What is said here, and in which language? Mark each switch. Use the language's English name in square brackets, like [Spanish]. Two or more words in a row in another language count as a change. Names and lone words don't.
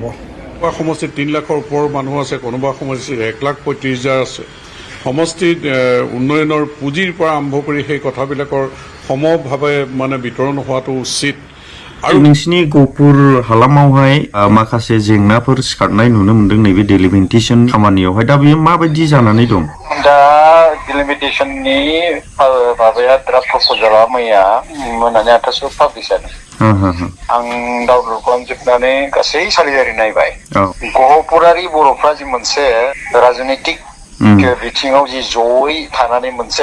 [Assamese] সমষ্টিত 3 লাখৰ ওপৰৰ মানুহ আছে কোনোবা সমষ্টিত 1,35,000 আছে সমষ্টিত উন্নয়নৰ পুঁজিৰ পৰা আৰম্ভ কৰি সেই কথাবিলাকৰ সমভাৱে মানে বিতৰণ হোৱাটো উচিত [Bodo] आरो नोंसिनि गहपुर हालामावहाय माखासे जेंनाफोर सिखारनाय नुनो मोनदों नैबे डिलिमिटेशन खामानियावहाय दा बेयो माबायदि जानानै दं दा डिलिमिटेशननि माबाया [English] draft proposal [Bodo] मैया मोनानि 8:00 पाब्लिश जादों आं डाउनलड खालामजोबनानै गासै सालिजारि नायबाय गहपुरारि बर'फ्रा जि मोनसे राजनितिक बिथिङाव जि जयै थानानै मोनसे